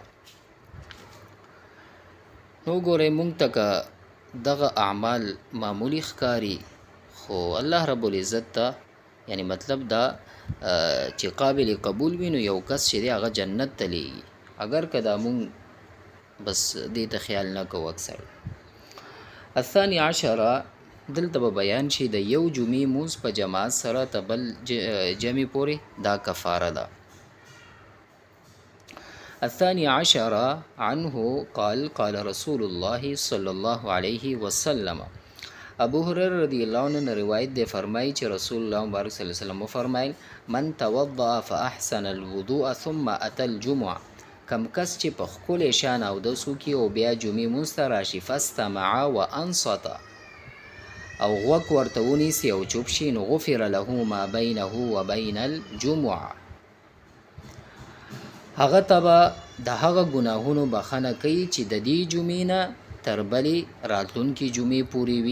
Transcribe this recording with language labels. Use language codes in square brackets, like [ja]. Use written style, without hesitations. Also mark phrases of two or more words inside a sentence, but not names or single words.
[ps] نو ګورئ مونږ ته که دغه اعمال معمولی ښکاري، خو [ar] الله رب العزت [ps] ته یعنی مطلب دا چې قابل قبول وي، نو یو کس چې دی هغه جنت ته لیږي، اگر که دا مونږ بس دې ته خیال نه کوو اکثر. [ar] الثاني عشر، [ps] دلته به بیان شي د یو جمعې مونځ په جماعت سره ته بل جمعې پورې دا کفاره ده. [ar] الثاني عشر عنه قال قال رسول الله صلى الله عليه وسلم. [ps] ابو هريره [ar] رضی الله عنه [ps] روایت دی، فرمایي چې رسول الله مبارک [ar] صلی الله علیه وسلم [ps] فرمایل: [ar] من توضأ فاحسن الوضوء ثم اتى الجمعه. [ps] کم کس چې په ښکلی شان اودس وکړي او بیا جمعې مونځ ته راشي، [ar] فاستمع وانصت، [ps] او غوږ ورته ونیسي او چوپ شي، نو [ar] غفر له ما بینه وبین الجمعه، [ps] هغه ته به د هغه ګناهونو بخښنه کوي چې د دې جمعې نه تر بلې راتلونکي جمعې پورې وي.